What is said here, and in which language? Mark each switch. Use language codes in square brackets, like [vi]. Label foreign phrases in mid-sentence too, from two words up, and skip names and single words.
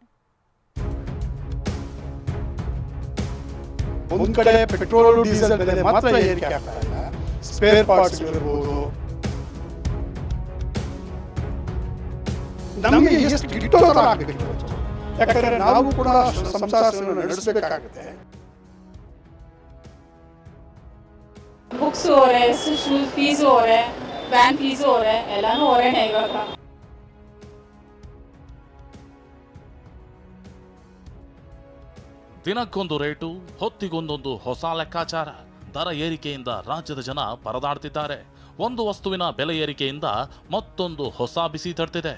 [kn] ಒಂದು ಕಡೆ ಪೆಟ್ರೋಲ್ ಡೀಸೆಲ್ ಬೆಲೆ ಮಾತ್ರ ಏರಿಕೆ ಆಗ್ತಾ ಇಲ್ಲ, [en] spare parts [kn] ಇರಬಹುದು. ನಮಗೆ ಎಷ್ಟು ಗಿಟ್ಟೋ ತರ ಆಗಬೇಕು, ಯಾಕಂದ್ರೆ ನಾವು ಕೂಡ ಸಂಸಾರವನ್ನು ನಡೆಸಬೇಕಾಗುತ್ತೆ. [hi] बुक्स हो रहे, [en] shoes fees [hi] हो रहे, [en] van fees [hi] हो रहे, [kn] ಎಲ್ಲಾನು ಹೊರೆನೇ ಇವಾಗ. ದಿನಕ್ಕೊಂದು ರೇಟು, ಹೊತ್ತಿಗೊಂದೊಂದು ಹೊಸ ಲೆಕ್ಕಾಚಾರ. ದರ ಏರಿಕೆಯಿಂದ ರಾಜ್ಯದ ಜನ ಪರದಾಡ್ತಿದ್ದಾರೆ. ಒಂದು ವಸ್ತುವಿನ ಬೆಲೆ ಏರಿಕೆಯಿಂದ ಮತ್ತೊಂದು ಹೊಸ ಬಿಸಿ ತಡ್ತಿದೆ.